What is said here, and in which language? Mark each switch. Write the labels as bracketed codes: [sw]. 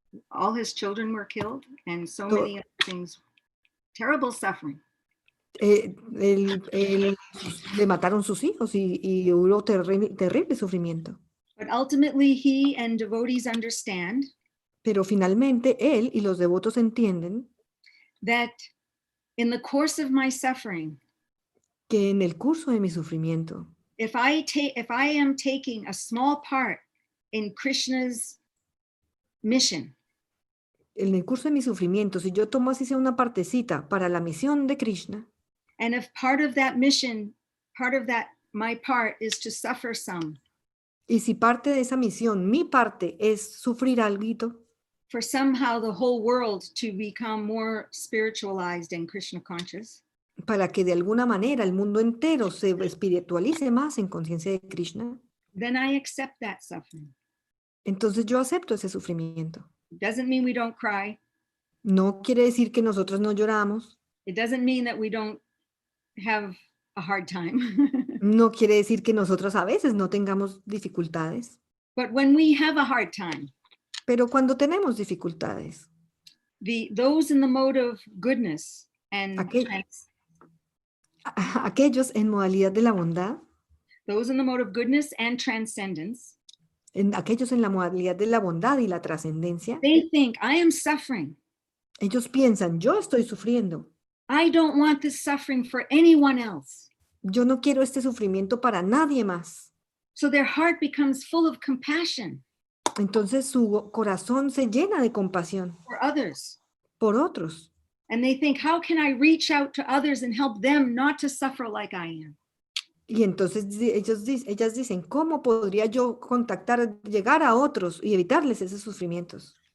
[en] All his children were killed and so many other things. Terrible suffering. [es] Le mataron sus hijos y hubo terrible sufrimiento. [en] But ultimately he and devotees understand. [es] Pero finalmente él y los devotos entienden [en] that in the course of my suffering, [es] que en el curso de mi sufrimiento, [en] if I am taking a small part in Krishna's mission, [es] en el curso de mi sufrimiento, si yo tomo así sea una partecita para la misión de Krishna, [en] and if part of that mission, my part is to suffer some, [es] y si parte de esa misión, mi parte es sufrir algo, [en] for somehow the whole world to become more spiritualized and Krishna conscious, [es] para que de alguna manera el mundo entero se espiritualice más en conciencia de Krishna, [en] then I accept that suffering. [es] Entonces yo acepto ese sufrimiento. [en] It doesn't mean we don't cry. [es] No quiere decir que nosotros no lloramos. [en] It doesn't mean that we don't have a hard time. [es] No quiere decir que nosotros a veces no tengamos dificultades. [en] But when we have a hard time, [es] pero cuando tenemos dificultades, [en] those in the mode of goodness and [es] aquellos en modalidad de la bondad, [en] those in the mode of goodness and transcendence, [es] aquellos en la modalidad de la bondad y la trascendencia, [en] they think, I am suffering. [es] Ellos piensan, yo estoy sufriendo. [en] I don't want this suffering for anyone else. [es] Yo no quiero este sufrimiento para nadie más. [en] So their heart becomes full of compassion. [es] Entonces su corazón se llena de compasión [en] for others. [es] Por otros. [en] And they think, how can I reach out to others and help them not to suffer like I am? [es] Y entonces ellas dicen, ¿cómo podría yo llegar a otros y evitarles esos sufrimientos?